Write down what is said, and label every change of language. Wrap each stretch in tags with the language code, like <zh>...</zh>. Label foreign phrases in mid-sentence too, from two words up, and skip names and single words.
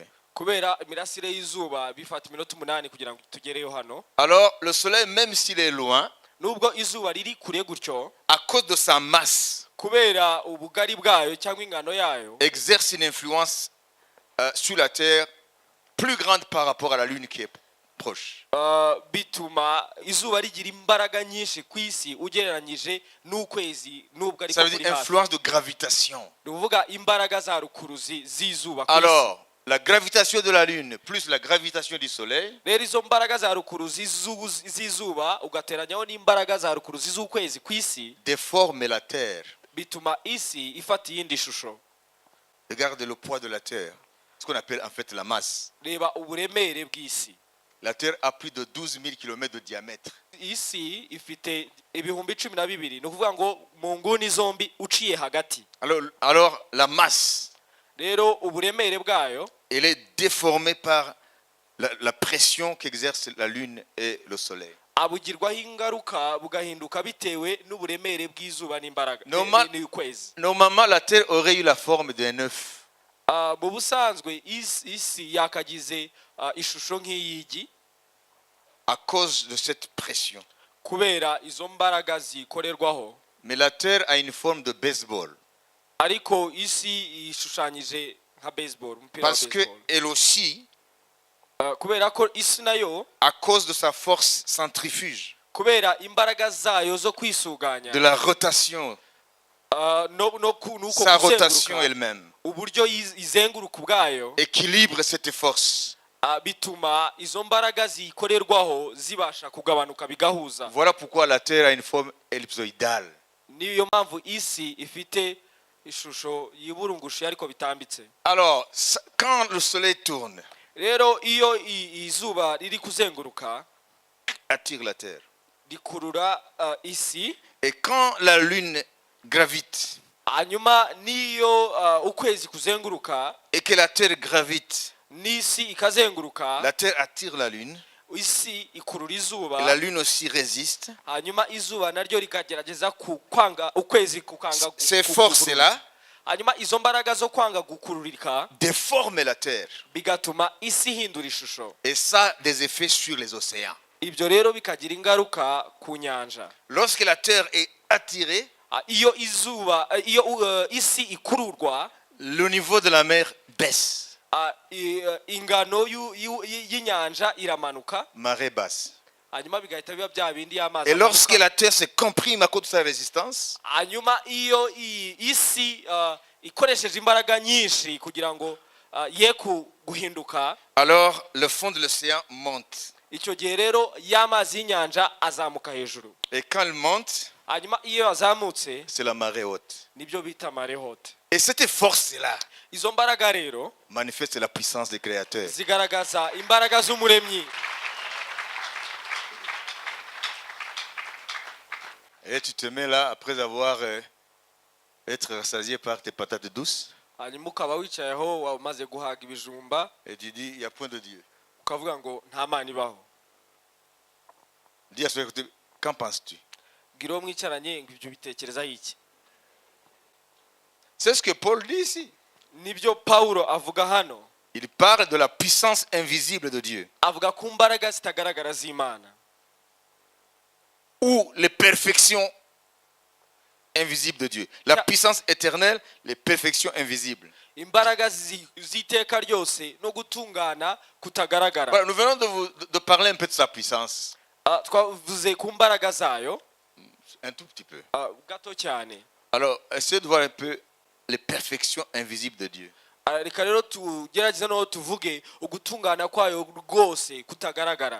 <rw>kubera imirasire y'izuba bifata iminota 8 kugira ngo tugereyo hano.</rw> <fr>Alors le soleil, même s'il est loin,</fr> <rw>Nubwo izuba riri kure gutyo,</rw> <fr>à cause de sa masse,</fr> <rw>kubera ubugari bwayo cyangwa ingano yayo,</rw> <fr>exerce une influence sur la Terre plus grande par rapport à la Lune qui est proche.</fr> <rw>bituma izuba rigira imbaraga nyinshi ku isi ugereranyije n'ukwezi nubwo ariko</rw> <fr>Ça veut</fr> <rw>kuri</rw> <fr>dire</fr> <rw>hafi.</rw> <fr>influence de gravitation.</fr> <rw>Ni ukuvuga imbaraga za rukuruzi z'izuba ku isi.</rw> <fr>Alors, la gravitation de la Lune plus la gravitation du Soleil</fr> <rw>Rero izo mbaraga za rukuruzi z'izuba ugateranyaho n'imbaraga za rukuruzi z'ukwezi ku isi</rw> <fr>déforment la Terre.</fr> <rw>bituma isi ifata iyindi shusho.</rw> <fr>Regardez le poids de la Terre, ce qu'on appelle en fait la masse.</fr> <rw>Reba uburemere bw'isi.</rw> <fr>La Terre a plus de 12 000 km de diamètre.</fr> <rw>Isi ifite ibihumbi 12, ni ukuvuga ngo mu nguni zombi uciye hagati.</rw> <fr>Alors la masse,</fr> <rw>Rero uburemere bwayo</rw> <fr>elle est déformée par la pression qu'exerce la Lune et le Soleil.</fr> <rw>abugirwaho ingaruka bugahinduka bitewe n'uburemere bw'izuba n'imbaraga n'ukwezi.</rw> <fr>Normalement, la Terre aurait eu la forme d'un œuf.</fr> <rw>Mu busanzwe isi yakagize ishusho nk'iyigi</rw> <fr>À cause de cette pression.</fr> <rw>kubera izo mbaraga zikorerwaho.</rw> <fr>Mais la Terre a une forme de baseball.</fr> <rw>Ariko isi ishushanyije nka baseball, umupira wa</rw> <fr>Parce que</fr> <rw>baseball.</rw> <fr>elle aussi,</fr> <rw>Kubera ko isi nayo</rw> <fr>à cause de sa force centrifuge,</fr> <rw>kubera imbaraga zayo zo kwisuganya,</rw> <fr>de la rotation,</fr> <rw>nuko</rw> <fr>sa rotation</fr> <rw>kuzenguruka,</rw> <fr>elle-même,</fr> <rw>uburyo izenguruka ubwayo,</rw> <fr>équilibre cette force.</fr> <rw>bituma izo mbaraga zikorerwaho zibasha kugabanuka bigahuza.</rw> <fr>Voilà pourquoi la Terre a une forme ellipsoïdale.</fr> <rw>Niyo mpamvu isi ifite ishusho yiburungushe ariko bitambitse.</rw> <fr>Alors, quand le soleil tourne,</fr> <rw>Rero iyo izuba riri kuzenguruka</rw> <fr>attire la Terre.</fr> <rw>rikurura isi,</rw> <fr>Et quand la Lune gravite</fr> <rw>hanyuma niyo ukwezi kuzenguruka</rw> <fr>et que la Terre gravite,</fr> <rw>n'isi ikazenguruka,</rw> <fr>la Terre attire la Lune.</fr> <rw>isi ikurura</rw> <fr>Et</fr> <rw>izuba,</rw> <fr>la Lune aussi résiste.</fr> <rw>hanyuma izuba naryo rikagerageza kwanga ukwezi kukanga</rw> <fr>Ces forces-là</fr> <rw>hanyuma izo mbaraga zo kwanga gukururika</rw> <fr>déforment la Terre.</fr> <rw>bigatuma isi ihindura ishusho.</rw> <fr>Et ça a des effets sur les océans.</fr> <rw>Ibyo rero bikagira ingaruka ku nyanja.</rw> <fr>Lorsque la Terre est attirée,</fr> <rw>iyo izuba iyo isi ikururwa</rw> <fr>le niveau de la mer baisse.</fr> <rw>ingano y'inyanja iramanuka,</rw> <fr>Marée basse.</fr> <rw>hanyuma bigahita biba bya bindi y'amazi</rw> <fr>Et lorsque</fr> <rw>amanuka.</rw> <fr>la terre se comprime à cause de sa résistance,</fr> <rw>hanyuma iyo isi ikoresheje imbaraga nyinshi kugira ngo ye guhinduka,</rw> <fr>alors le fond de l'océan monte.</fr> <rw>icyo gihe rero y'amazi y'inyanja azamuka hejuru,</rw> <fr>Et quand il monte,</fr> <rw>hanyuma iyo azamutse</rw> <fr>c'est la marée haute.</fr> <rw>nibyo bita</rw> <fr>mare haute. Et cette force-là</fr> <rw>izo mbaraga rero</rw> <fr>manifeste la puissance du Créateur.</fr> <rw>zigaragaza imbaraga z'umuremyi.</rw> <fr>Et tu te mets là après avoir être rassasié par tes patates douces</fr> <rw>hanyuma ukaba wicayeho wamaze guhaga ibijumba,</rw> <fr>et tu dis, il n'y a point de Dieu.</fr> <rw>ukavuga ngo nta mana ibaho.</rw> <fr>Dis à celui côté, qu'en penses-tu?</fr> <rw>bwira uwo mwicaranye ngo ibyo bitekerezaho iki.</rw> <fr>C'est ce que Paul dit ici.</fr> <rw>nibyo Pawulo avuga hano,</rw> <fr>Il parle de la puissance invisible de Dieu.</fr> <rw>avuga ku mbaraga zitagaragara z'Imana,</rw> <fr>Ou les perfections invisibles de Dieu. La puissance éternelle, les perfections invisibles.</fr> <rw>imbaraga z'iteka ryose no gutungana kutagaragara.</rw> <fr>Voilà, nous venons de parler un peu de sa puissance.</fr> <rw>twavuze ku mbaraga zayo</rw> <fr>Un tout petit peu.</fr> <rw>gato cyane.</rw> <fr>Alors, essayez de voir un peu les perfections invisibles de Dieu.</fr> <rw>reka rero tugerageze no tuvuge ugutungana kwayo rwose kutagaragara.</rw>